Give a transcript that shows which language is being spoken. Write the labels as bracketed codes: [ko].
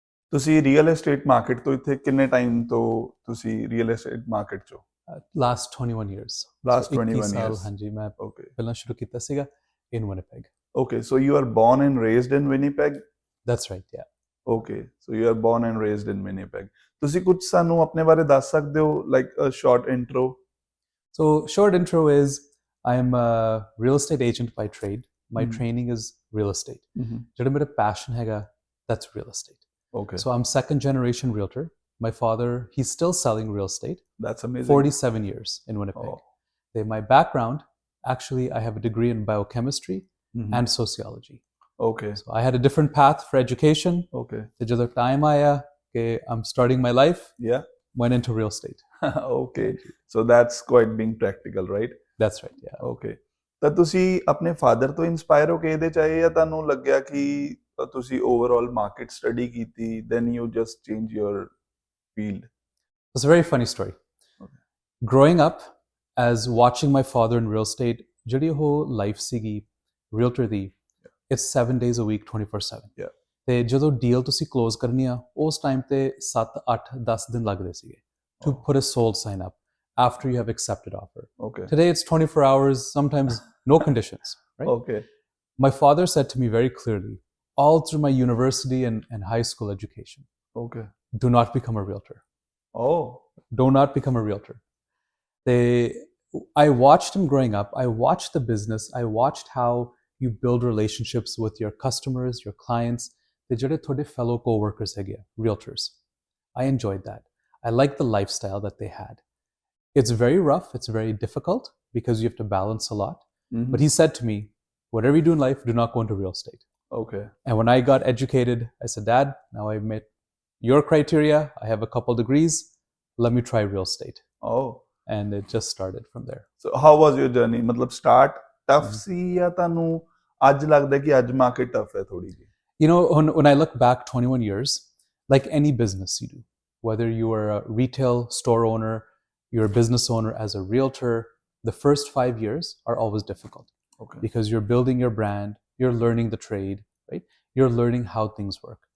[pa] ਤੁਸੀਂ real estate market ਤੋਂ ਇੱਥੇ ਕਿੰਨੇ ਟਾਈਮ ਤੋਂ ਤੁਸੀਂ ਰੀਅਲ ਏਸਟੇਟ ਮਾਰਕੀਟ 'ਚੋਂ? [en] last 21 years. Last 21 [pa] 21 ਸਾਲ, [en] years. [pa] ਹਾਂਜੀ, ਮੈਂ [en] Okay. [pa] ਪਹਿਲਾਂ ਸ਼ੁਰੂ ਕੀਤਾ ਸੀਗਾ [en] in Winnipeg. Okay, so you are born and raised in Winnipeg? That's right, yeah. Okay, so you are born and raised in Winnipeg. [pa] ਤੁਸੀਂ ਕੁਝ ਸਾਨੂੰ ਆਪਣੇ ਬਾਰੇ ਦੱਸ ਸਕਦੇ ਹੋ, [en] like a short intro? So short intro is I am a real estate agent by trade. My training is real estate. [pa] ਜਿਹੜਾ ਮੇਰਾ passion ਹੈਗਾ, [en] that's real estate. Okay. So I'm second generation realtor. My father, he's still selling real estate. That's amazing. 47 years in Winnipeg. Oh. My background, actually, I have a degree in biochemistry and sociology. Okay. So I had a different path for education. Okay. The [pa] jadoo time aaya ke [en] I'm starting my life, Yeah. went into real estate. Okay. So that's quite being practical, right? That's right, yeah. Okay. [pa] ਤਾਂ ਤੁਸੀਂ ਆਪਣੇ father ਤੋਂ inspire ਹੋ ਕੇ ਇਹਦੇ 'ਚ ਆਏ ਜਾਂ ਤੁਹਾਨੂੰ ਲੱਗਿਆ ਕਿ ਤੁਸੀਂ ਓਵਰਆਲ ਮਾਰਕੀਟ ਸਟੱਡੀ ਕੀਤੀ, [en] then you just change your field? It's a very funny story. Okay. Growing up, as watching my father in real estate, [pa] ਜਿਹੜੀ ਉਹ life ਸੀਗੀ realtor ਦੀ, [en] it's 7 days a week, 24/7. Yeah. [pa] ਤੇ ਜਦੋਂ deal ਤੁਸੀਂ close ਕਰਨੀ ਆ, ਉਸ time ਤੇ 7, 8, 10 ਦਿਨ ਲੱਗਦੇ ਸੀਗੇ [en] to put a sold sign up after you have accepted offer. Okay. Today it's 24 hours, sometimes no conditions, right? Okay. My father said to me very clearly, all through my university and high school education, Okay. do not become a realtor. Oh. Do not become a realtor. I watched him growing up. I watched the business. I watched how you build relationships with your customers, your clients, the [pa] ਜਿਹੜੇ ਤੁਹਾਡੇ fellow co-workers ਹੈਗੇ ਆ, [en] realtors. I enjoyed that. I liked the lifestyle that they had. It's very rough. It's very difficult because you have to balance a lot. But he said to me, whatever you do in life, do not go into real estate. Okay. And when I got educated, I said, Dad, now I've met your criteria. I have a couple degrees. Let me try real estate. Oh. And it just started from there. So how was your journey? [pa] ਮਤਲਬ start tough ਸੀ ਜਾਂ ਤੁਹਾਨੂੰ ਅੱਜ ਲੱਗਦਾ ਕਿ ਅੱਜ market tough ਹੈ ਥੋੜੀ ਜਿਹੀ? [en] You know, when I look back 21 years, like any business you do, whether you are a retail store owner, you're a business owner as a realtor, the first 5 years are always difficult. Okay. Because you're building your brand, you're learning the trade, right? You're learning how things work.